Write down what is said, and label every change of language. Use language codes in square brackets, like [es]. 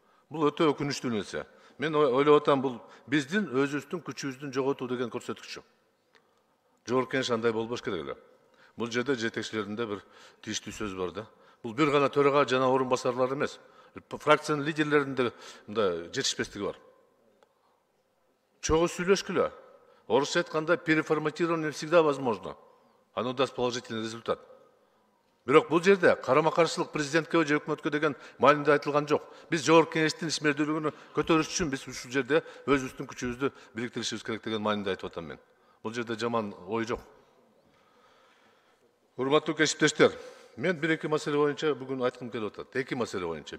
[ky] Бул өтө өкүнүчтүү нерсе. Мен ойлоп атам, бул биздин өзүбүздүн күчүбүздүн жоготуу деген көрсөткүчү. Жогорку Кеңеш андай болбош керек эле. Бул жерде жетекчилеринде бир тийиштүү сөз бар да. Бул бир гана төрага жана орун басарлар эмес. Фракциянын лидерлеринде мындай жетишпестиги бар. Чогуу сүйлөшкүлө. Орусча айтканда [ru] переформатирование всегда возможно. Оно даст положительный результат. [ky] Бирок бул жерде карама-каршылык президентке же өкмөткө деген маанинде айтылган жок. Биз Жогорку Кеңештин ишмердүүлүгүн көтөрүш үчүн биз ушул жерде өзүбүздүн күчүбүздү бириктиришибиз керек деген маанинде айтып атам мен. Бул жерде жаман ой жок. Урматтуу кесиптештер, мен бир-эки маселе боюнча бүгүн айткым келип атат. Эки маселе боюнча.